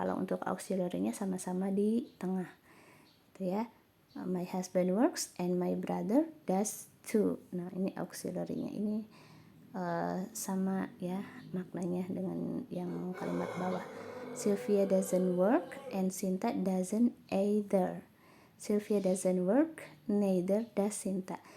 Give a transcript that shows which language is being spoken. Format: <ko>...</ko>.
<id>Kalau untuk auxiliary-nya sama-sama di tengah. Itu ya.</id> <en>My husband works and my brother does too.</en> <id>Nah, ini auxiliary-nya. Ini sama ya maknanya dengan yang kalimat bawah.</id> <en>Sylvia doesn't work and Sinta doesn't either. Sylvia doesn't work, neither does Sinta.</en>